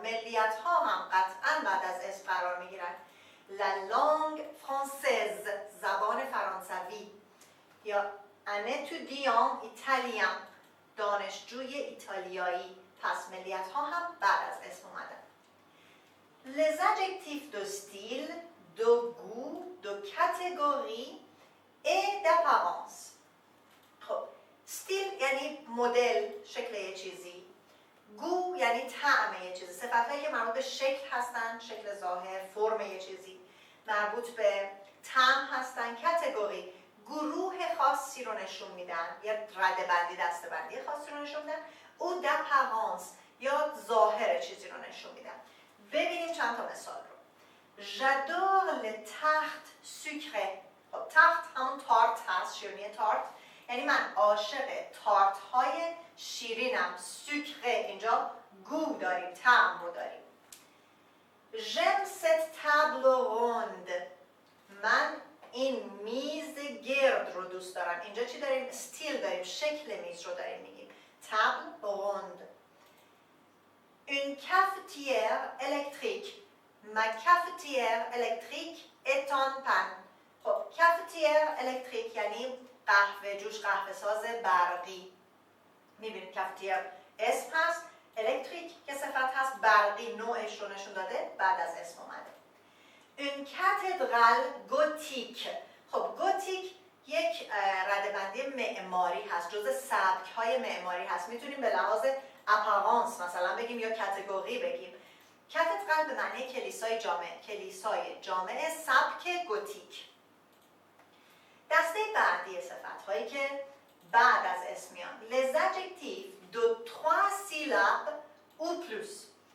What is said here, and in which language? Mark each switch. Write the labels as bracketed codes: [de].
[fa] ملیت ها هم قطعا بعد از اسم قرار میگیرن. [fr] la langue française، [fa] زبان فرانسوی، یا [fr] un étudiant italien، [fa] دانشجوی ایتالیایی، پس ملیت ها هم بعد از اسم اومدن. [fr] les adjectifs de style، de goût، de catégorie et d'apparence. [fa] خب استیل یعنی مدل، شکل یه چیزی. گو یعنی طعم یه چیزی، صفتایی که مربوط به شکل هستن، شکل ظاهر، فرم یه چیزی، مربوط به طعم هستن. کاتگوری گروه خاصی رو نشون میدن، یا رده‌بندی، دسته‌بندی خاصی رو نشون میدن. او d'apparence یا ظاهر چیزی رو نشون میدن. ببینیم چند تا مثال رو. [fr] j'adore les tartes sucrées. [fa] خب تارت همون تارت هست، شیرینی تارت، یعنی من عاشق تارت های شیرینم. سوکره اینجا گو داریم، طعم رو داریم. [fr] j'aime cette table ronde، [fa] من این میز گرد رو دوست دارم. اینجا چی داریم؟ استیل داریم، شکل میز رو داریم میگیم. [fr] table ronde. une cafetière électrique، ma cafetière électrique est en panne. [fa] خب کافتیر الکتریک یعنی قهوه جوش، قهوه ساز برقی. میبینید کافتیر اسم هست، الکتریک که صفت هست، برقی نوعش رو نشون داده، بعد از اسم اومده. [fr] une cathédrale gothique، [fa] خب گوتیک یک رده‌بندی معماری هست، جزء سبک‌های معماری هست. میتونیم به لحاظ اپارانس مثلا بگیم یا کاتگوری بگیم. کاتدرال به معنی کلیسای جامع، کلیسای جامع سبک گوتیک. دسته بعدی صفت هایی که بعد از اسم میان. [fr] les adjectifs de 3 syllabes ou plus.